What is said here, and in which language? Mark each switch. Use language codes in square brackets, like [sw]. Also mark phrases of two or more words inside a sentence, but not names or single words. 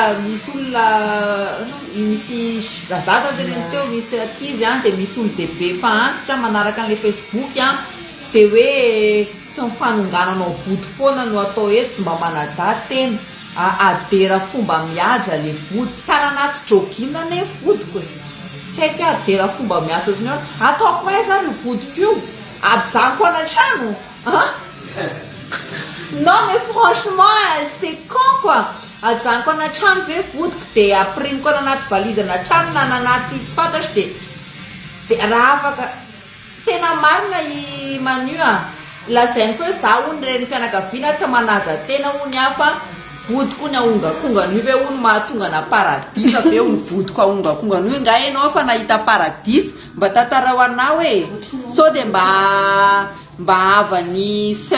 [mg] zazaza reny teo, misy ankizy dia misy olo-dehibe fa antitra manaraka an'le Facebook dia hoe tsy mifanongananao vody foana no atao eto mba manaja tena adera fomba mihaja le vody tana anaty jogging ne vodiko e. Tsy haiko hoe adera fomba mihaja ohatrany ataoko hoe zany ny vodiko io ajanoko anatrano [fr] non mais franchement c'est con quoi. [mg] Ajanoko anatrano ve vodiko dia apriniko anaty valizy anatrano na anaty tsy fantatro dia raha afaka tena marina i manio lazainy fa za ony reny mpianakaviana tsy manaja tena ony hafa vodiko ny aongakongany ve ony mahatonga na paradisa ve ony vodiko aongakongany io nga enao fa nahita paradisa mba tantarao anao hoe so dia mba avany